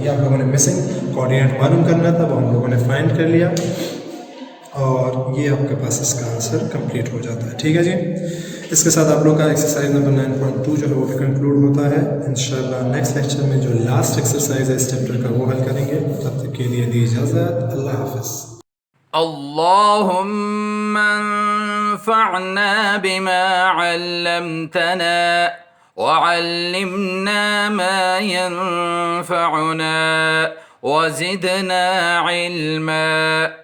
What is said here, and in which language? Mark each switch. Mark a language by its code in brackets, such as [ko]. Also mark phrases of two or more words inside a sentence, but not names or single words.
[ur] یہ آپ لوگوں نے [en] missing coordinate [ur] معلوم کرنا تھا، وہ ہم لوگوں نے فائنڈ کر لیا اور یہ آپ کے پاس اس کا [en] answer complete [ur] ہو جاتا ہے. ٹھیک ہے جی، اس کے ساتھ آپ لوگ کا [en] exercise number [ur] 9.2 جو ہے وہ بھی کنکلوڈ ہوتا ہے. ان شاء اللہ [en] next lecture [ur] میں جو [en] last exercise [ur] ہے اس چیپٹر کا وہ حل کریں گے. تب تک کے لیے دی اجازت، اللہ حافظ. [ar] اللهم انفعنا بما علمتنا وعلمنا ما ينفعنا وزدنا علما.